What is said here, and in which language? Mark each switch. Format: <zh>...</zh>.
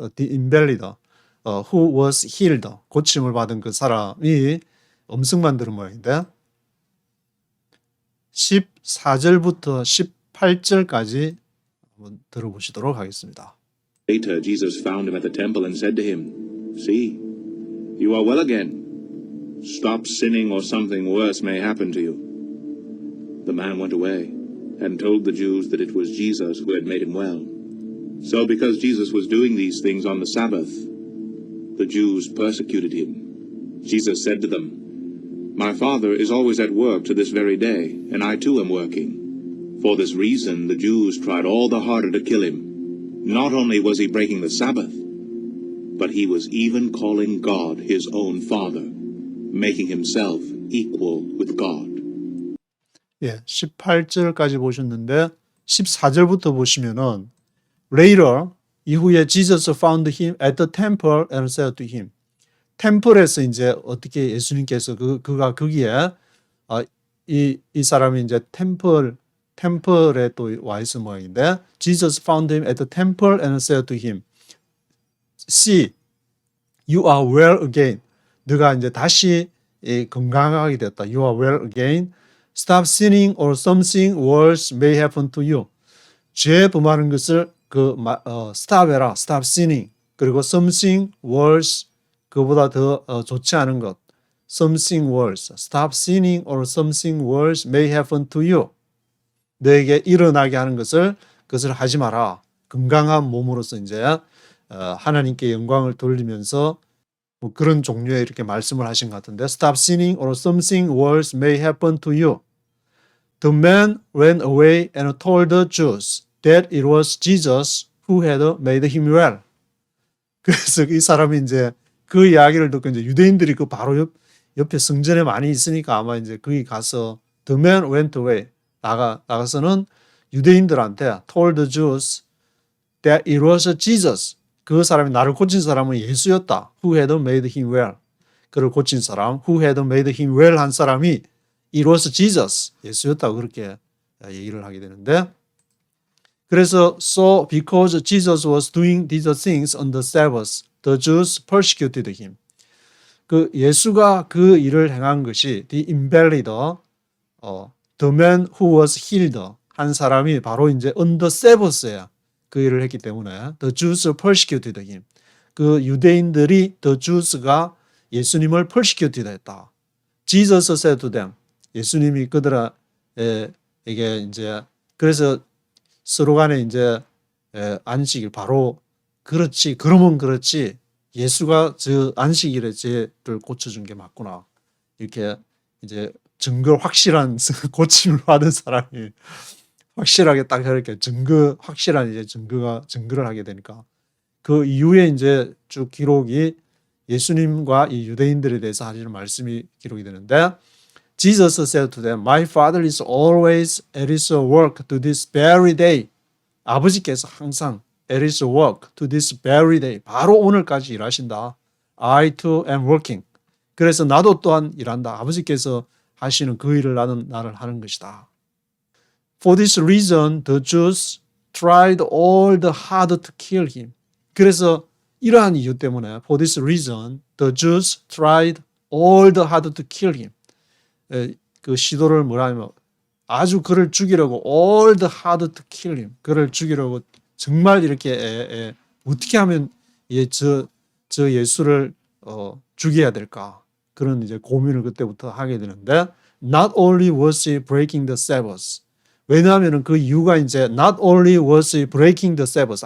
<en>invalid who was healed</en> <ko>고침을 받은 그 사람이 음성만 들은 모양인데 14절부터 18절까지 한번 들어보시도록 하겠습니다.</ko> <en>Later, Jesus found him at the temple and said to him, see, you are well again. Stop sinning or something worse may happen to you. The man went away and told the Jews that it was Jesus who had made him well. So because Jesus was doing these things on the Sabbath, the Jews persecuted him. Jesus said to them, my Father is always at work to this very day, and I too am working. For this reason the Jews tried all the harder to kill him. Not only was he breaking the Sabbath, but he was even calling God his own Father, making himself equal with God.</en> <ko>예, 18절까지 보셨는데 14절부터 보시면은</ko> <en>later</en> <ko>이후에</ko> <en>Jesus found him at the temple and said to him.</en> <ko>템플에서 이제 어떻게 예수님께서 그가 거기에 이 사람이 이제 템플에 또 와 있을 모양인데</ko> <en>Jesus found him at the temple and said to him, See, you are well again.</en> <ko>네가 이제 다시 건강하게 됐다.</ko> <en>You are well again. Stop sinning or something worse may happen to you.</en> <ko>죄 범하는 것을 stop해라.</ko> <en>Stop sinning. 그리고 something worse.</en> <ko>그보다 더 좋지 않은 것.</ko> <en>Something worse. Stop sinning or something worse may happen to you.</en> <ko>너에게 일어나게 하는 그것을 하지 마라. 건강한 몸으로서 이제 하나님께 영광을 돌리면서 뭐 그런 종류의 이렇게 말씀을 하신 것 같은데</ko> <en>Stop sinning or something worse may happen to you. The man ran away and told the Jews that it was Jesus who had made him well.</en> <ko>그래서 이 사람이 이제 그 이야기를 듣고 이제 유대인들이 그 바로 옆에 성전에 많이 있으니까 아마 이제 거기 가서</ko> <en>The man went away.</en> <ko>나가서는 유대인들한테</ko> <en>told the Jews that it was Jesus.</en> <ko>그 사람이 나를 고친 사람은 예수였다.</ko> <en>Who had made him well.</en> <ko>그를 고친 사람,</ko> <en>who had made him well</en> <ko>한 사람이</ko> <en>it was Jesus.</en> <ko>예수였다고 그렇게 얘기를 하게 되는데 그래서</ko> <en>so because Jesus was doing these things on the Sabbath, the Jews persecuted him.</en> <ko>그 예수가 그 일을 행한 것이</ko> <en>the invalid, the man who was healed</en> <ko>한 사람이 바로 이제</ko> <en>on the Sabbath</en> <ko>에 그 일을 했기 때문에</ko> <en>the Jews persecuted him.</en> <ko>그 유대인들이</ko> <en>the Jews</en> <ko>가 예수님을 persecuted 했다.</ko> <en>Jesus said to them.</en> <ko>예수님이 그들에게 이제 그래서 서로 간에 이제 안식일 바로 그렇지 그러면 그렇지 예수가 저 안식일에 죄를 고쳐준 게 맞구나 이렇게 이제 확실한 고침을 받은 사람이 확실하게 딱 이렇게 확실한 이제 증거를 하게 되니까 그 이후에 이제 쭉 기록이 예수님과 이 유대인들에 대해서 하시는 말씀이 기록이 되는데</ko> <en>Jesus said to them, My father is always at his work to this very day.</en> <ko>아버지께서 항상</ko> <en>at his work to this very day.</en> <ko>바로 오늘까지 일하신다.</ko> <en>I too am working.</en> <ko>그래서 나도 또한 일한다. 아버지께서 하시는 그 일을 나를 하는 것이다.</ko> <en>For this reason, the Jews tried all the hard to kill him.</en> <ko>그래서 이러한 이유 때문에</ko> <en>For this reason, the Jews tried all the hard to kill him.</en> <ko>그 시도를 뭐라 하면 아주 그를 죽이려고</ko> <en>all the hard to kill him.</en> <ko>그를 죽이려고 정말 이렇게 어떻게 하면 저 예수를 죽여야 될까? 그런 이제 고민을 그때부터 하게 되는데</ko> <en>not only was he breaking the Sabbath.</en> <ko>왜냐하면 그 이유가 이제</ko> <en>not only was he breaking the Sabbath.</en>